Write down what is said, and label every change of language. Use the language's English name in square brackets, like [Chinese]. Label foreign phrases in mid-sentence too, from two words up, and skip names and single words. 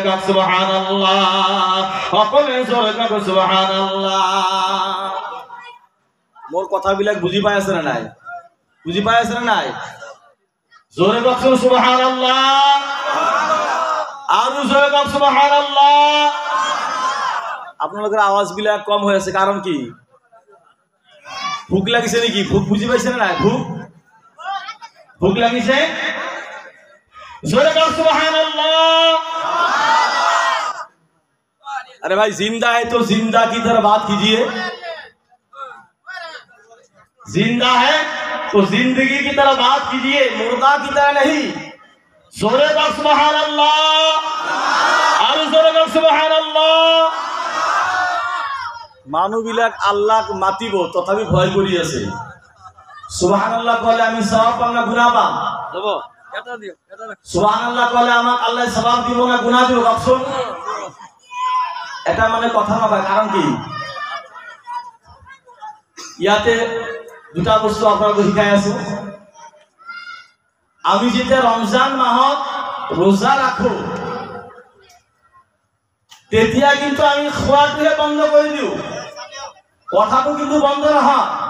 [Assamese] সুবহানাল্লাহ। সকলে জোরে কও সুবহানাল্লাহ। মোর কথাবিলাক বুঝি পাই আছে না নাই? বুঝি পাই আছে না নাই? জোরে কও সুবহানাল্লাহ। আর জোরে কও সুবহানাল্লাহ। আপোনালোকৰ আৱাজবিলাক কম হৈ আছে, কাৰণ কি? ভোক লাগিছে নেকি? ভোক বুজি পাইছে নে নাই? ভোক লাগিছে? জোরে কর সুবহানাল্লাহ। [Hindi] अरे भाई जिंदा है तो जिंदा की तरह बात कीजिए, जिंदा है तो जिंदगी की तरह बात कीजिए, मुर्दा की तरह नहीं। जोरे करो [Arabic] سبحان الله [Hindi] और जोरे करो [Arabic] سبحان الله. [Assamese] মানুবিলাক আল্লাহক মাতিব তথাপি ভয় কৰি আছে। সুবহানাল্লাহ কলে আমি সওয়াব পাম না গুনাহ পাম? দেব। এটা দিও, এটা রাখ। সুবহানাল্লাহ কলে আমাক আল্লাহ সওয়াব দিব না গুনাহ দিব? কখন? এটা মানে কথা নকয়, কাৰণ কি? ইয়াতে দুটা বস্তু আপোনালোকক শিকাই আছো। আমি যেতিয়া ৰমজান মাহত ৰোজা ৰাখো তেতিয়া কিন্তু আমি খোৱাটোহে বন্ধ কৰি দিওঁ, কথাটো কিন্তু বন্ধ নহয়।